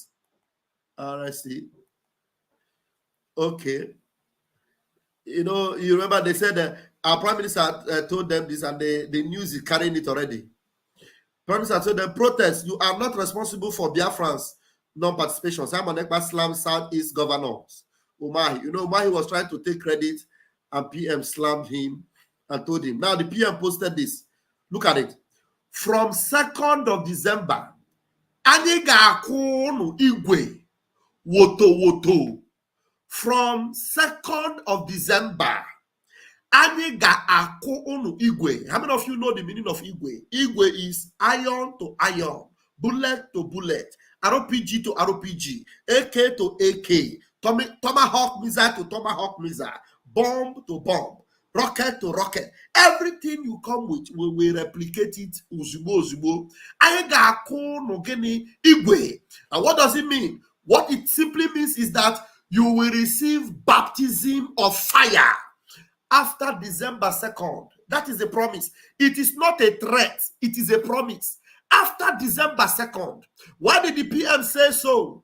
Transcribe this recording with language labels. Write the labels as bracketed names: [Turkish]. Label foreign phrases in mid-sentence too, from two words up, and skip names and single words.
[English] I see. Okay. You remember they said our Prime Minister told them this, and the news is carrying it already. Prime Minister told them, protest, you are not responsible for Biafrans non-participation. Simon Ekpa slammed Southeast governors. Umahi. Umahi was trying to take credit, and PM slammed him and told him. Now the PM posted this. Look at it. From 2nd of December, [Igbo] anyị ga-akwụ unu Igwe woto. [English] From 2nd of December, [Igbo] anyị ga-akwụ unu Igwe. [English] How many of you know the meaning of Igwe? Igwe is iron to iron, bullet to bullet, RPG to RPG, AK to AK, tomahawk missile to tomahawk missile, bomb to bomb, rocket to rocket. Everything you come with, we will replicate it ozugbo. [Igbo] Anyị ga-akwụ unu gịnị Igwe. [English] And what does it mean? What it simply means is that you will receive baptism of fire after December 2nd. That is a promise. It is not a threat. It is a promise. After December 2nd. Why did the PM say so?